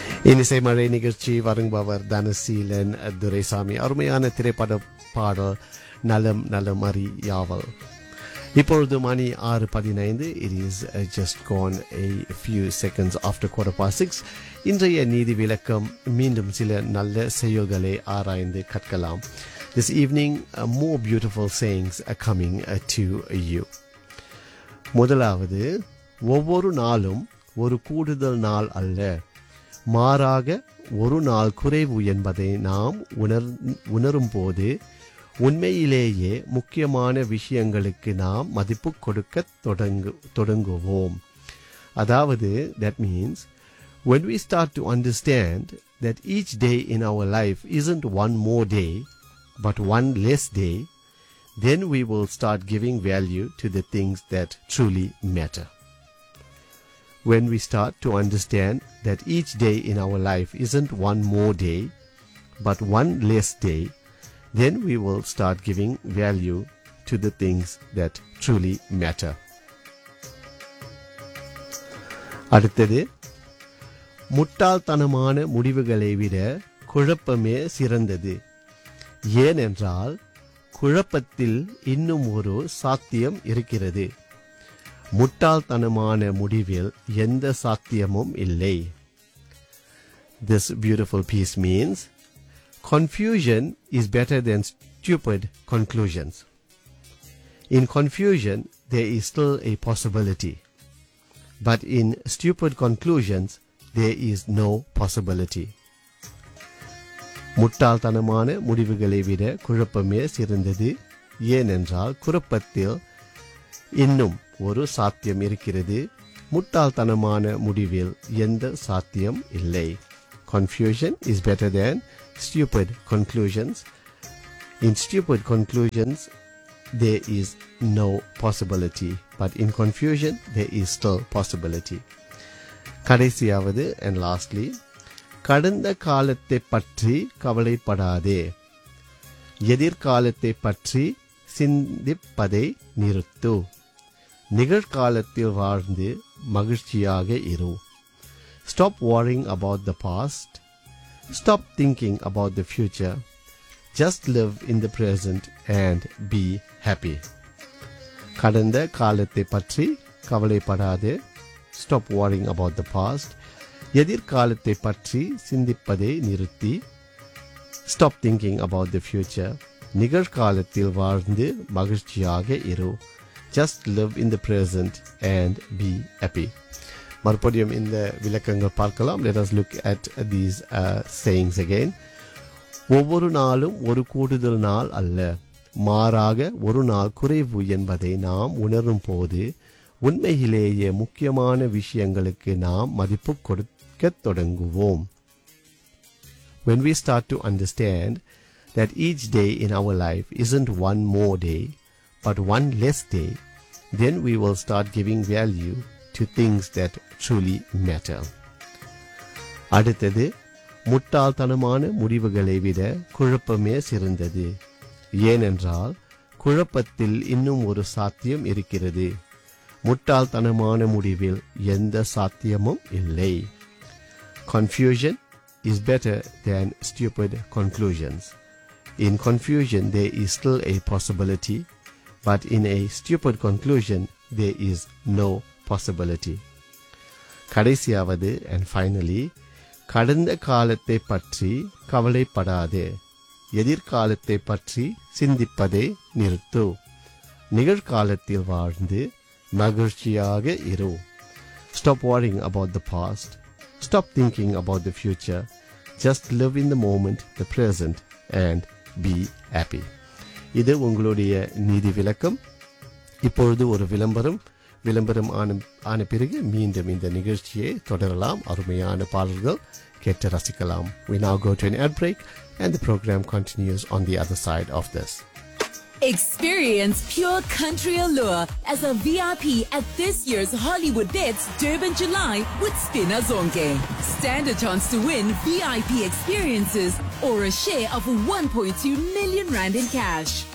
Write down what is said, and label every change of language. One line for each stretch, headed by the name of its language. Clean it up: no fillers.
Tamil: இனிசைமா ரே நிகழ்ச்சி வருங்பவர் தனசீலன் துரைசாமி அருமையான திரைப்பட பாடல் நலம் நலம் அறியாவல். இப்பொழுது மணி
English: 6:15, it is just gone a few seconds after quarter past 6.
Tamil: இன்றைய நீதி விளக்கம், மீண்டும் சில நல்ல செய்யுள்களை ஆராய்ந்து கற்கலாம்.
English: This evening, more beautiful sayings are coming to you.
Tamil: முதலாவது, ஒவ்வொரு நாளும் ஒரு கூடுதல் நாள் அல்ல, மாறாக ஒரு நாள் குறைவு என்பதை நாம் உணரும் போது உண்மையிலேயே முக்கியமான விஷயங்களுக்கு நாம் மதிப்பு கொடுக்க தொடங்குவோம்.
English: அதாவது, that means when we start to understand that each day in our life isn't one more day but one less day, then we will start giving value to the things that truly matter. When we start to understand that each day in our life isn't one more day but one less day, then we will start giving value to the things that truly matter.
Tamil: அடுத்தது, முட்டாள்தனமான முடிவுகளை விட குழப்பமே சிறந்தது. ஏனென்றால் குழப்பத்தில் இன்னும் ஒரு சாத்தியம் இருக்கிறது. முட்டாள்தனமான முடிவில் எந்த சாத்தியமும் இல்லை.
English: This beautiful piece means confusion is better than stupid conclusions. In confusion, there is still a possibility. But in stupid conclusions, there is no possibility.
Tamil: முட்டாள்தனமான முடிவுகளை விட குழப்பமே சிறந்தது. ஏனென்றால் குழப்பத்தில் இன்னும் ஒரு சாத்தியம் இருக்கிறது. முட்டாள்தனமான முடிவில் எந்த சாத்தியம் இல்லை.
English: Confusion is better than stupid conclusions. In stupid conclusions, there is no possibility. But in confusion, there is still possibility.
Tamil: கடைசியாவது,
English: and lastly,
Tamil: கடந்த காலத்தை பற்றி கவலைப்படாதே. எதிர்காலத்தை பற்றி சிந்திப்பதை நிறுத்து. நிகழ்காலத்தில் வாழ்ந்து மகிழ்ச்சியாக இரு.
English: Stop worrying about the past. Stop thinking about the future. Just live in the present and be happy.
Tamil: கடந்த காலத்தை பற்றி கவலைப்படாதே.
English: Stop worrying about the past.
Tamil: எதிர்காலத்தை பற்றி சிந்திப்பதை நிறுத்தி.
English: Stop thinking about the future.
Tamil: நிகழ்காலத்தில் வாழ்ந்து மகிழ்ச்சியாக இரு.
English: Just live in the present and be happy.
Tamil: மறுபடியும் இந்த விளக்கங்கள் பார்க்கலாம்.
English: Let us look at these sayings again.
Tamil: ஒவ்வொரு நாளும் ஒரு கூடுதல் நாள் அல்ல, மாறாக ஒரு நாள் குறைவு என்பதை நாம் உணரும் போது உண்மையிலேயே முக்கியமான விஷயங்களுக்கு நாம் மதிப்பு கொடுக்க தொடங்குவோம்.
English: When we start to understand that each day in our life isn't one more day but one less day, then we will start giving value to things that truly matter.
Tamil: அடுத்தது, முட்டாள்தனமான முடிவுகளை விட குழப்பமே சிறந்தது. ஏனென்றால் குழப்பத்தில் இன்னும் ஒரு சாத்தியம் இருக்கிறது. முட்டாள்தனமான முடிவில் எந்த சாத்தியமும் இல்லை.
English: Confusion is better than stupid conclusions. In confusion, there is still a possibility. But in a stupid conclusion, there is no possibility.
Tamil: கடைசியாவது,
English: and finally,
Tamil: கடந்த காலத்தை பற்றி கவலைப்படாதே. எதிர்காலத்தை பற்றி சிந்திப்பதை நிறுத்து. நிகழ்காலத்தில் வாழ்ந்து மகிழ்ச்சியாக இரு.
English: Stop worrying about the past. Stop thinking about the future. Just live in the moment, the present, and be happy.
Tamil: இது உங்களுடைய நீதி விளக்கம். இப்பொழுது ஒரு விளம்பரம். விளம்பரம் ஆன பிறகு மீண்டும் இந்த நிகழ்ச்சியை தொடரலாம். அருமையான பாடல்கள் கேட்டு ரசிக்கலாம்.
English: We now go to an ad break and the program continues on the other side of this. Experience pure country allure as a VIP at this year's Hollywood Bets Durban July with Spinner Zonke. Stand a chance to win VIP experiences or a share of 1.2 million rand in cash.